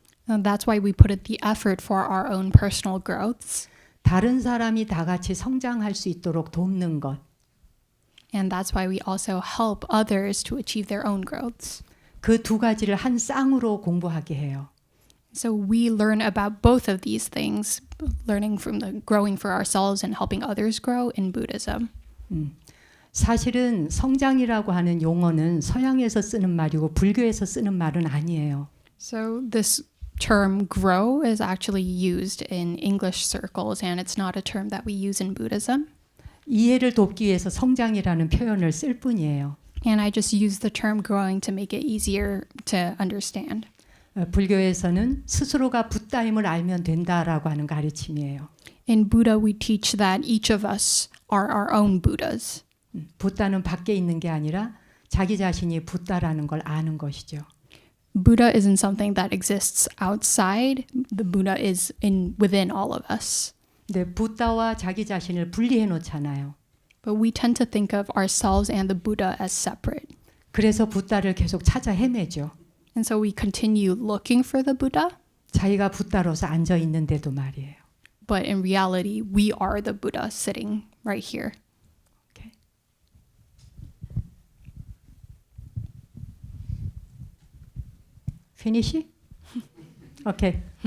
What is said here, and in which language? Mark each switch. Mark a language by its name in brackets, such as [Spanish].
[English] And that's why we put in the effort for our own personal growths. [Korean] 다른 사람이 다 같이 성장할 수 있도록 돕는 것. [English] And that's why we also help others to achieve their own growths. [Korean] 그 두 가지를 한 쌍으로 공부하게 해요. [English] So we learn about both of these things, learning from the growing for ourselves and helping others grow in Buddhism. [Korean] 사실은 성장이라고 하는 용어는 서양에서 쓰는 말이고 불교에서 쓰는 말은 아니에요. [English] So this term grow is actually used in English circles and it's not a term that we use in Buddhism. [Korean] 이해를 돕기 위해서 성장이라는 표현을 쓸 뿐이에요. [English] And I just use the term growing to make it easier to understand. [Korean] 불교에서는 스스로가 붓다임을 알면 된다라고 하는 가르침이에요. [English] In Buddha, we teach that each of us are our own Buddhas. [Korean] 붓다는 밖에 있는 게 아니라 자기 자신이 붓다라는 걸 아는 것이죠. [English] Buddha isn't something that exists outside. The Buddha is within all of us. [Korean] 근데 붓다와 자기 자신을 분리해 놓잖아요. [English] But we tend to think of ourselves and the Buddha as separate. [Korean] 그래서 붓다를 계속 찾아 헤매죠. [English] And so we continue looking for the Buddha. [Korean] 자기가 붓다로서 앉아 있는데도 말이에요. [English] But in reality, we are the Buddha sitting right here. Okay. Finish? Okay.